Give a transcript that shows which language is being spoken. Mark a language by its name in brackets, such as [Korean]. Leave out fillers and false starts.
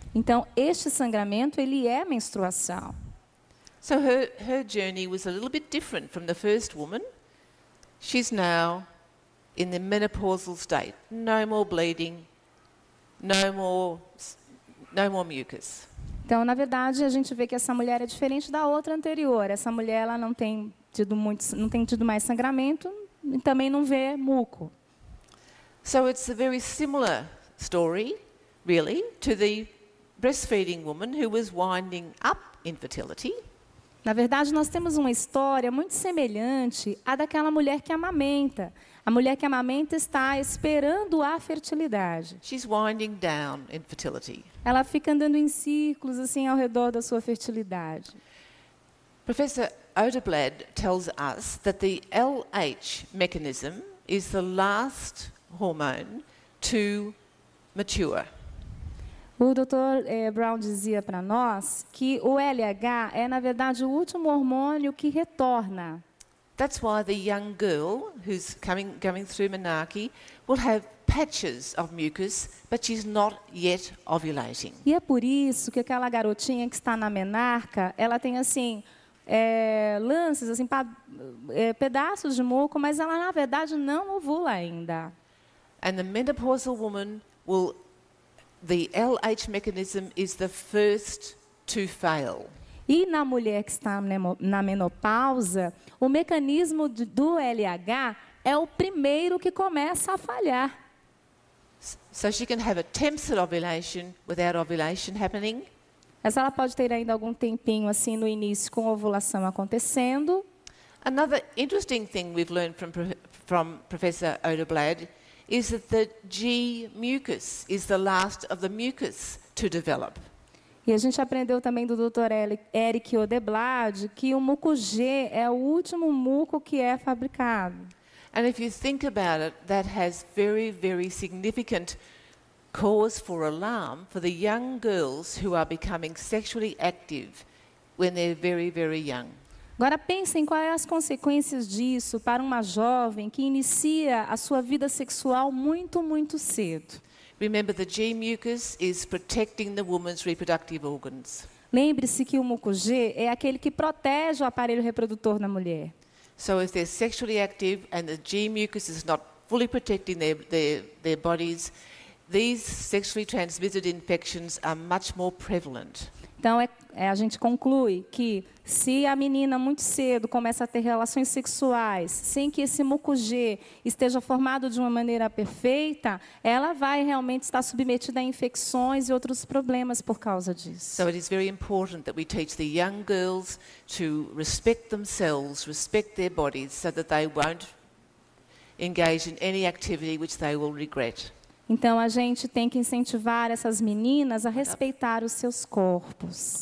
[Portuguese] Então, este sangramento, ele é menstruação. [English] So her journey was a little bit different from the first woman. She's now in the menopausal state. No more bleeding, no more mucus. [Portuguese] Então, na verdade, a gente vê que essa mulher é diferente da outra anterior. Essa mulher ela não tem tido mais sangramento e também não vê muco. [English] So it's a very similar story, really, to the breastfeeding woman who was winding up infertility. [Portuguese] Na verdade, nós temos uma história muito semelhante à daquela mulher que amamenta. A mulher que amamenta está esperando a fertilidade. [English] She's winding down infertility. [Portuguese] Ela fica andando em círculos assim ao redor da sua fertilidade. [English] Professor Oderblad tells us that the LH mechanism is the last hormone to mature. [Portuguese] O Dr. Brown dizia para nós que o LH é, na verdade, o último hormônio que retorna. [English] That's why the young girl who's going through menarche will have patches of mucus, but she's not yet ovulating. [Portuguese] E é por isso que aquela garotinha que está na menarca, ela tem assim lances, assim, pedaços de muco, mas ela na verdade não ovula ainda. [English] And the menopausal woman the LH mechanism is the first to fail. [Portuguese] E na mulher que está na menopausa, o mecanismo do LH é o primeiro que começa a falhar. [English] So she can have attempts at ovulation without ovulation happening. [Portuguese] Mas ela pode ter ainda algum tempinho assim no início com a ovulação acontecendo. [English] Another interesting thing we've learned from Professor Oderblad is that the G mucus is the last of the mucus to develop. [Portuguese] E a gente aprendeu também do Dr. Eric Oderblad que o muco G é o último muco que é fabricado. [English] And if you think about it, that has very, very significant cause for alarm for the young girls who are becoming sexually active when they're very, very young. [Portuguese] Agora pensem quais as consequências disso para uma jovem que inicia a sua vida sexual muito, muito cedo. [English] Remember, the G mucus is protecting the woman's reproductive organs. [Portuguese] Lembre-se que o muco G é aquele que protege o aparelho reprodutor da mulher. [English] So if they're sexually active and the G mucus is not fully protecting their bodies, these sexually transmitted infections are much more prevalent. [Portuguese] Então, a gente conclui que se a menina muito cedo começa a ter relações sexuais, sem que esse muco G esteja formado de uma maneira perfeita, ela vai realmente estar submetida a infecções e outros problemas por causa disso. [English] So it is very important that we teach the young girls to respect themselves, respect their bodies, so that they won't engage in any activity which they will regret. [Portuguese] Então, a gente tem que incentivar essas meninas a respeitar os seus corpos.